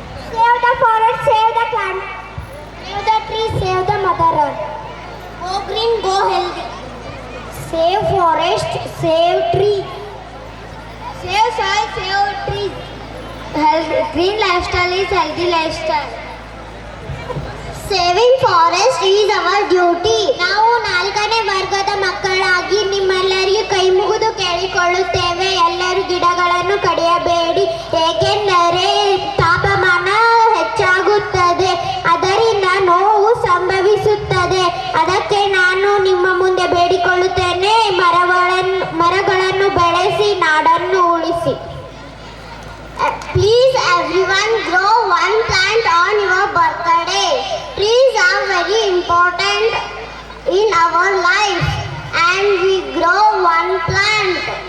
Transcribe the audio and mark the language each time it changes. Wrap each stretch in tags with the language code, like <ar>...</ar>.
<en>Save the forest, save the plant. Save the tree, save the mother earth. Go green, go healthy. Save forest, save tree. Save soil, save trees. Green lifestyle is healthy lifestyle. Saving forest is our duty.</en> <kn>ನಾವು 4ನೇ ವರ್ಗದ ಮಕ್ಕಳಾಗಿ ನಿಮ್ಮೆಲ್ಲರಿಗೂ ಕೈ ಮುಗಿದು ಕೇಳಿಕೊಳ್ಳುತ್ತೇವೆ, ಎಲ್ಲರೂ ಗಿಡಗಳನ್ನು ಕಡಿಯಬೇಡಿ. ಏಕೆಂದರೆ ತಾಪಮಾನ ಹೆಚ್ಚಾಗುತ್ತದೆ, ಅದರಿಂದ ನೋವು ಸಂಭವಿಸುತ್ತದೆ. ಅದಕ್ಕೆ ನಾನು ನಿಮ್ಮ ಮುಂದೆ ಬೇಡಿಕೊಳ್ಳುತ್ತೇನೆ, ಮರಗಳನ್ನು ಬೆಳೆಸಿ ನಾಡನ್ನು ಉಳಿಸಿ.</kn> <en>Please everyone grow one plant on your birthday. Trees are very important in our life and we grow one plant.</en>